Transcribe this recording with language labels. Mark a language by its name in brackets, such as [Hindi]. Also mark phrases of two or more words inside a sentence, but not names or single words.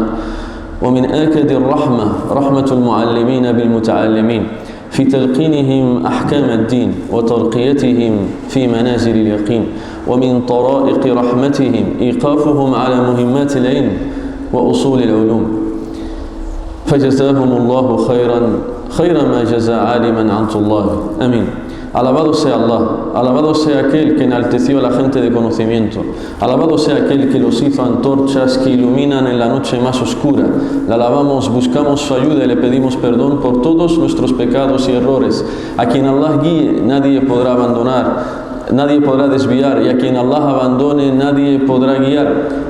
[Arabic] ومن آكد الرحمة رحمة المعلمين بالمتعلمين في تلقينهم أحكام الدين وترقيتهم في منازل اليقين، ومن طرائق رحمتهم إيقافهم على مهمات العلم وأصول العلوم، فجزاهم الله خير ما جزى عالما عن طلابه. آمين. [Spanish] Alabado sea Allah, alabado sea aquel que enalteció a la gente de conocimiento, alabado sea aquel que los hizo antorchas que iluminan en la noche más oscura. Le alabamos, buscamos su ayuda y le pedimos perdón por todos nuestros pecados y errores. A quien Allah guíe, nadie podrá abandonar, nadie podrá desviar, y a quien Allah abandone, nadie podrá guiar.